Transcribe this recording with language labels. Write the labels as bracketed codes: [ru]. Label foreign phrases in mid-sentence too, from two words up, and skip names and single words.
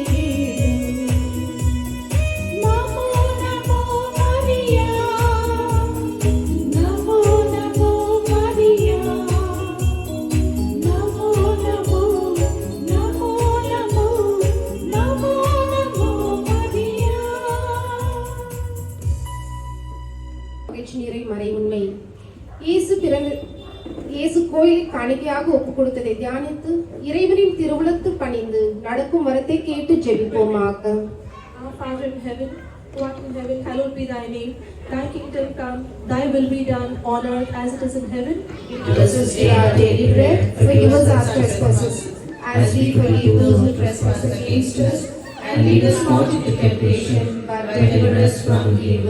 [kn] ನಮೋ ನಮೋ ಮರಿಯಾ ನಮೋ ನಮೋ ಮರಿಯಾ ನಮೋ ನಮೋ ನಮೋ ನಮೋ ನಮೋ ನಮೋ ಮರಿಯಾ. [ta] மகிழ்ச்சி நிறை மறை உண்மை. இயேசு கோயிலை காணிக்கையாக ஒப்புக் கொடுத்ததை தியானித்து இறைவனின் திருவுளத்து பணிந்து நடக்கும் வரத்தை கேட்டு ஜெபிப்போமாக. [en] Our Father in heaven, who art in heaven, hallowed be thy name. Thy kingdom come, thy will be done on earth as it is in heaven. Give us this day our daily bread. Forgive us our trespasses, as we forgive those who trespass against us. And lead us not into temptation, but deliver us from evil.